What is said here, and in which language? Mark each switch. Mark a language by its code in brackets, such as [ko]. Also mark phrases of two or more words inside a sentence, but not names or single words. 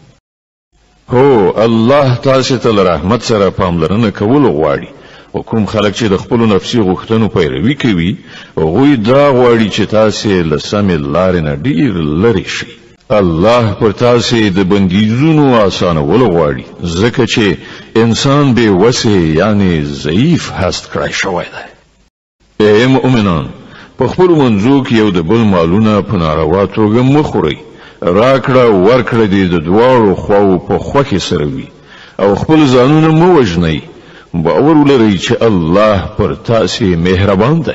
[ps] هو، الله تاسې ته له رحمت سره پاملرنه کول غواړي. او کوم خلک چې د خپلو نفسي غوښتنو پیروي کوي، هغوی دا غواړي چې تاسې له سمې لارې نه ډېر لرې شئ. الله پر تاسې د بندیزونو آسانول غواړي، ځکه چې انسان بې وسې یعنی ضعیف هست کړی شوی دی. ای مؤمنان، په خپلو منځو کې یو د بل مالونه په ناروا توګه مه خورئ. راکړه ورکړه دې د دواړو خواو په خوښې سره وي، او خپل ځانونه مه وژنئ. باور ولرئ چې الله پر تاسې مهربان دی.